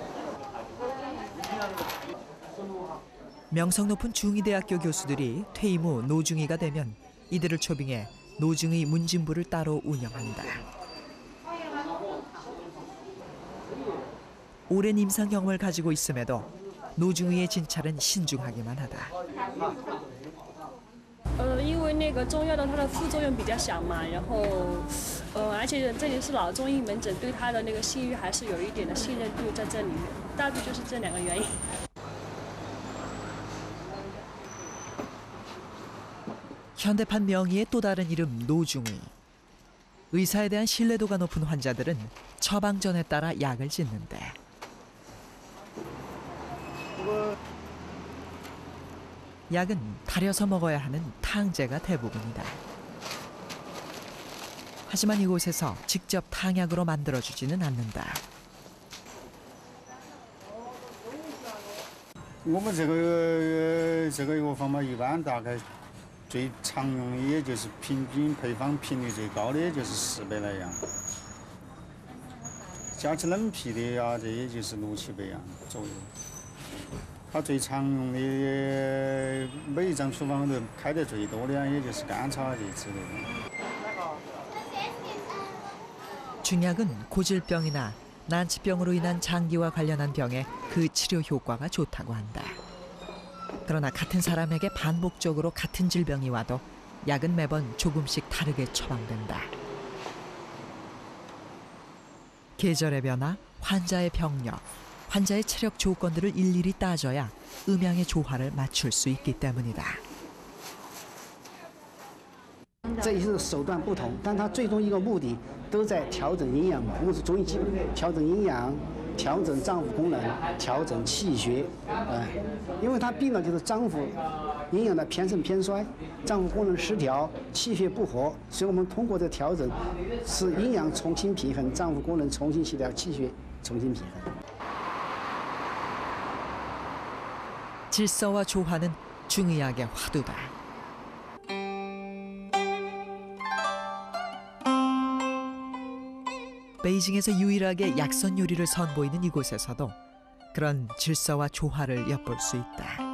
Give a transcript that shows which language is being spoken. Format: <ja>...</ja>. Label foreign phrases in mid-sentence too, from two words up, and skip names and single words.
<ko>명성 높은 중의대학교 교수들이 퇴임 후 노중의가 되면 이들을 초빙해 노중의 문진부를 따로 운영한다. 오랜 임상 경험을 가지고 있음에도 노중의의 진찰은 신중하기만 하다.</ko> <zh>因为那个中药的它的副作用比较小嘛，然后而且这里是老中医门诊，对它的那个信誉还是有一点的信任度在这里面，大致就是这两个原因。</zh> <ko>현대판 명의의 또 다른 이름 노중의. 의사에 대한 신뢰도가 높은 환자들은 처방전에 따라 약을 짓는데 약은 달여서 먹어야 하는 탕제가 대부분이다. 하지만 이곳에서 직접 탕약으로 만들어주지는 않는다.</ko> <zh>我们这个药方嘛，一般大概最常用的也就是平均配方频率最高的也就是400来样，加起冷皮的呀，这也就是6、700样左右。它最常用的每一张处方都开得最多的也就是甘草这之类的。</zh> <ko>중약은 고질병이나 난치병으로 인한 장기와 관련한 병에 그 치료 효과가 좋다고 한다. 그러나 같은 사람에게 반복적으로 같은 질병이 와도 약은 매번 조금씩 다르게 처방된다. 계절의 변화, 환자의 병력, 환자의 체력 조건들을 일일이 따져야 음양의 조화를 맞출 수 있기 때문이다.</ko> <zh>这一是手段不同，但它最终一个目的都在调整营养嘛。我们是中医基本调整营养、调整脏腑功能、调整气血，因为他病了就是脏腑营养的偏盛偏衰，脏腑功能失调，气血不和，所以我们通过这调整，使营养重新平衡，脏腑功能重新协调，气血重新平衡。</zh> <ko>질서와 조화는 중의학의 화두다. 베이징에서 유일하게 약선 요리를 선보이는 이곳에서도 그런 질서와 조화를 엿볼 수 있다.</ko>